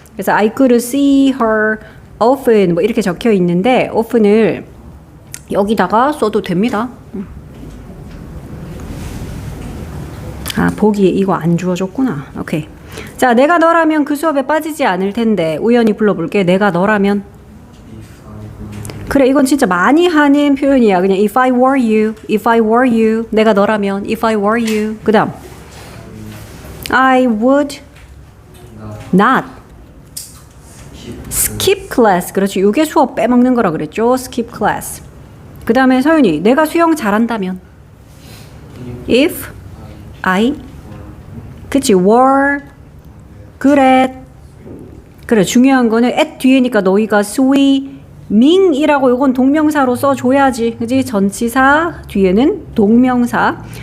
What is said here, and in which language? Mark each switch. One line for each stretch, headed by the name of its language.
Korean: 그래서
English: I could see her often
Korean: 뭐 이렇게 적혀 있는데 often을 여기다가 써도 됩니다. 보기에 이거 안 주어졌구나. 오케이. 자, 내가 너라면 그 수업에 빠지지 않을 텐데 우연히 불러볼게. 내가 너라면. 그래, 이건 진짜 많이 하는 표현이야. 그냥
English: if I were you, if I were you.
Korean: 내가 너라면
English: if I were you.
Korean: 그 다음
English: I would not skip class.
Korean: 그렇지. 이게 수업 빼먹는 거라 그랬죠.
English: skip class.
Korean: 그 다음에 서윤이 내가 수영 잘한다면 if I 그치 were 그래 중요한 거는 at 뒤에니까 너희가 swimming이라고 이건 동명사로 써줘야지 그치 전치사 뒤에는 동명사.